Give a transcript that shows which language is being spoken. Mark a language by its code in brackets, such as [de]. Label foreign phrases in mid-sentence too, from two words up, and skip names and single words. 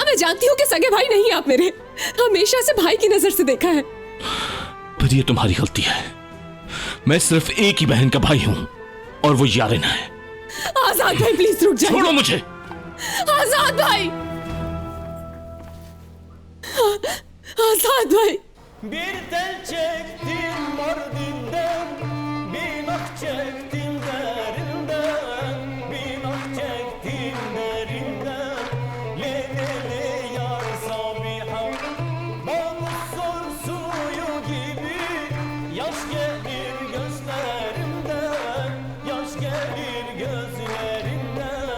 [hi] हाँ मैं जानती हूँ कि सगे भाई नहीं आप मेरे, हमेशा से भाई की नजर से देखा है। पर ये तुम्हारी गलती है। मैं सिर्फ एक ही बहन का भाई हूँ और वो यारिन है। आजाद भाई प्लीज रुक जाइए। छोड़ो मुझे। आजाद भाई, आजाद भाई। [tr] Bir tel çektim Mardin'den, bin ah çektim derinden, bin ah çektim derinden. Le le le yar Sabiha, bana sor suyu gibi, yaş gelir gözlerimden, yaş gelir gözlerimden.